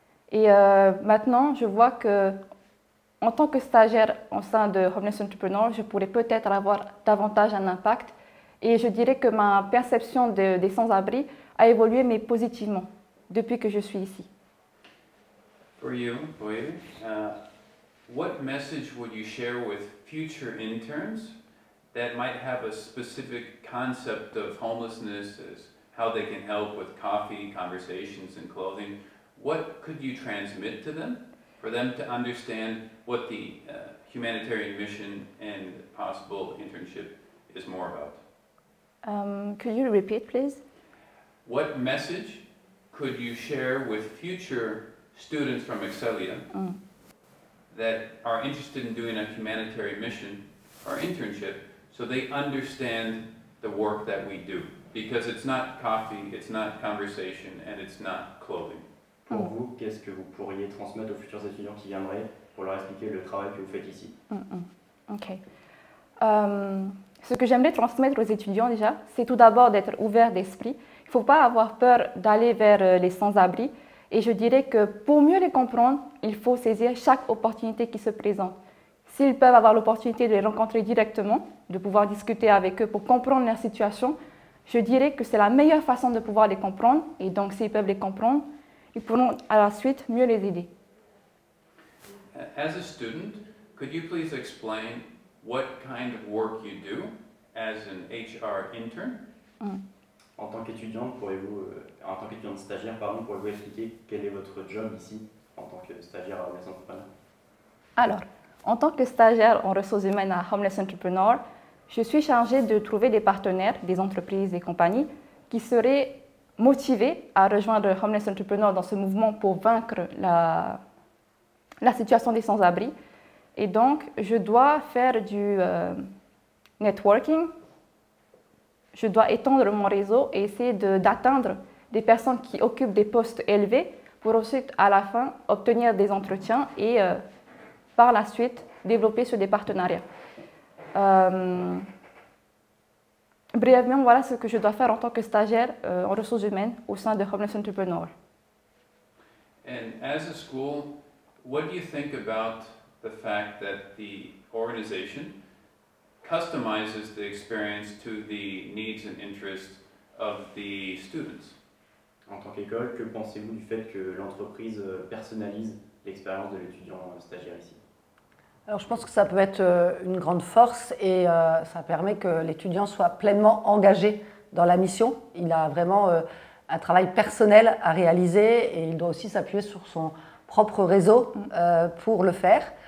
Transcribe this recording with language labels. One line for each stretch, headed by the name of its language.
French: Et maintenant, je vois que, en tant que stagiaire au sein de Homeless Entrepreneur, je pourrais peut-être avoir davantage un impact. Et je dirais que ma perception des sans-abri a évolué, mais positivement, depuis que je suis ici.
English: For you, Boye, what message would you share with future interns that might have a specific concept of homelessness as how they can help with coffee, conversations, and clothing? What could you transmit to them for them to understand what the humanitarian mission and possible internship is more about? Could you repeat, please? What message could you share with future students from Excelia that are interested in doing a humanitarian mission or internship so they understand the work that we do? Because it's not coffee, it's not conversation, and it's not clothing.
French: Pour vous, qu'est-ce que vous pourriez transmettre aux futurs étudiants qui viendraient pour leur expliquer le travail que vous faites ici? Ok. Ce que j'aimerais transmettre aux étudiants déjà, c'est tout d'abord d'être ouvert d'esprit. Il ne faut pas avoir peur d'aller vers les sans-abri. Et je dirais que pour mieux les comprendre, il faut saisir chaque opportunité qui se présente. S'ils peuvent avoir l'opportunité de les rencontrer directement, de pouvoir discuter avec eux pour comprendre leur situation, je dirais que c'est la meilleure façon de pouvoir les comprendre. Et donc, s'ils peuvent les comprendre, ils pourront à la suite mieux les aider.
English: As a student, could you please explain what kind of work you do as an HR intern?
French: En tant qu'étudiante, en tant qu'étudiante stagiaire, pourriez-vous expliquer quel est votre job ici en tant que stagiaire à Homeless Entrepreneur? Alors, en tant que stagiaire en ressources humaines à Homeless Entrepreneur, je suis chargée de trouver des partenaires, des entreprises, des compagnies qui seraient motivés à rejoindre Homeless Entrepreneur dans ce mouvement pour vaincre la situation des sans-abri. Et donc, je dois faire du networking, je dois étendre mon réseau et essayer d'atteindre des personnes qui occupent des postes élevés pour ensuite, à la fin, obtenir des entretiens et par la suite, développer sur des partenariats. Brièvement, voilà ce que je dois faire en tant que stagiaire en ressources humaines au sein de Homeless Entrepreneur.
English: And as a school, what do you think about the fact that the organization customizes the experience to the needs and interests of the students?
French: En tant qu'école, que pensez-vous du fait que l'entreprise personnalise l'expérience de l'étudiant stagiaire ici? Alors, je pense que ça peut être une grande force et ça permet que l'étudiant soit pleinement engagé dans la mission. Il a vraiment un travail personnel à réaliser et il doit aussi s'appuyer sur son propre réseau pour le faire.